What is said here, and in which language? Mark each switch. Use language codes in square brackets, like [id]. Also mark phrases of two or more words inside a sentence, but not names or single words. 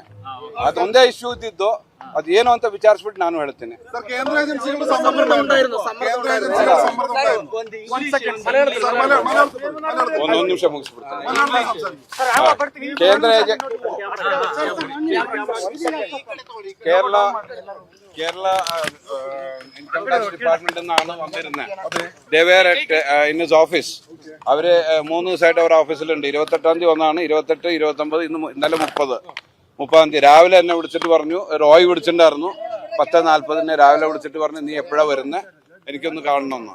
[kn] ಅದೊಂದೇ ಇಶ್ಯೂ ಇದ್ದಿದ್ದು, ಅದು ಏನು ಅಂತ ವಿಚಾರಿಸ್ಬಿಟ್ಟು ನಾನು ಹೇಳ್ತೀನಿ. ಒಂದೊಂದು ನಿಮಿಷ ಮುಗಿಸ್ಬಿಡ್ತೀನಿ. [ml] ಕೇರಳ [en] income tax department [ml] നിന്നാണ് വന്നിരുന്നത്. [en] they were in his office. [ml] അവര് 3 ദിവസമായിട്ട് അവർ ഓഫീസിലുണ്ട്. 28-ാം തീയതി ഒന്നാണ്, 28, 29, ഇന്നലെ 30-ാം തീയതി രാവിലെ എന്നെ വിളിച്ചിട്ട് പറഞ്ഞു. റോയ് വിളിച്ചിട്ടുണ്ടായിരുന്നു. 10:40 രാവിലെ വിളിച്ചിട്ട് പറഞ്ഞു, നീ എപ്പോഴാ വരുന്നത്, എനിക്കൊന്ന് കാണണമെന്ന്.